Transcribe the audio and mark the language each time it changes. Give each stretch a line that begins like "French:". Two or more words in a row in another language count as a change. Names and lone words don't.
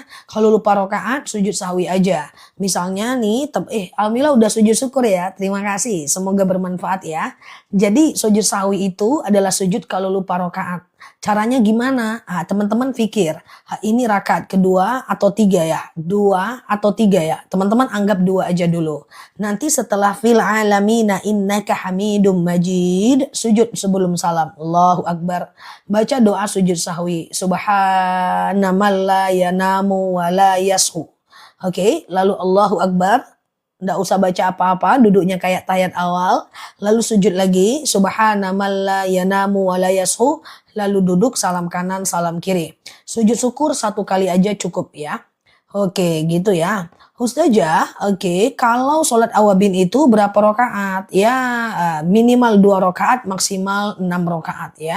Indonesian: Kalau lupa rokaat sujud sahwi aja. Misalnya nih, alhamdulillah udah sujud syukur ya. Terima kasih, semoga bermanfaat ya. Jadi sujud sahwi itu adalah sujud kalau lupa rokaat. Caranya gimana? Teman-teman pikir, ini rakaat kedua atau 3 ya? 2 atau 3 ya? Teman-teman anggap 2 aja dulu. Nanti setelah
Arabic: في العالمين إنك حميد مجيد,
Indonesian: sujud sebelum salam.
Arabic: الله أكبر.
Indonesian: Baca doa sujud sahwi.
Arabic: سبحان من لا ينام ولا يسهو.
Indonesian: Oke, lalu
Arabic: الله أكبر.
Indonesian: Nggak usah baca apa-apa, duduknya kayak tahiyat awal. Lalu sujud lagi,
Arabic: سبحان من لا ينام ولا يسهو.
Indonesian: Lalu duduk, salam kanan, salam kiri. Sujud syukur 1 kali aja cukup ya. Oke, gitu ya. Ustazah, oke, kalau sholat awabin itu berapa rakaat? Ya, minimal 2 rakaat, maksimal 6 rakaat ya.